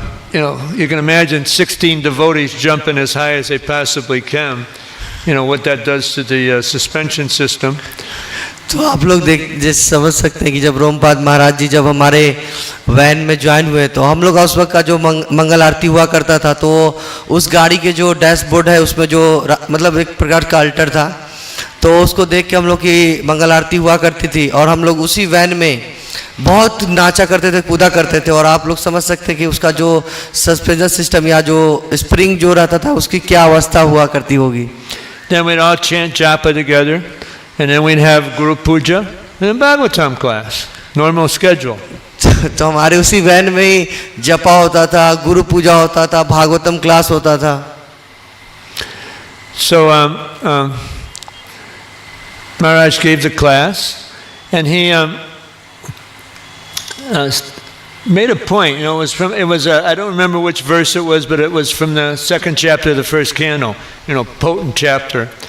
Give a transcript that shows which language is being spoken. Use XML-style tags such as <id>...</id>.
<en>You can imagine 16 devotees jumping as high as they possibly can. What that does to the suspension system.</en> <hi>तो आप लोग जैसे समझ सकते हैं कि जब रोमपाद महाराज जी जब हमारे वैन में ज्वाइन हुए तो हम लोग उस वक्त का जो मंगल आरती हुआ करता था, तो उस गाड़ी के जो डैशबोर्ड है उसमें जो मतलब एक प्रकार का अल्टर था, तो उसको देख के हम लोग की मंगल आरती हुआ करती थी और हम लोग उसी वैन में बहुत नाचा करते थे, कूदा करते थे। और आप लोग समझ सकते हैं कि उसका जो सस्पेंशन सिस्टम या जो स्प्रिंग जो रहता था उसकी क्या अवस्था हुआ करती होगी।</hi> <en>Then we'd all chant japa together, and then we'd have Guru Puja and then Bhagavatam class, normal schedule.</en> <hi>तो हमारे उसी वैन में ही जपा होता था, गुरु पूजा होता था, भागवतम क्लास होता था।</hi> <en>So Maharaj gave the class, and he made a point. I don't remember which verse it was, but it was from the second chapter of the first canto, potent chapter.</en>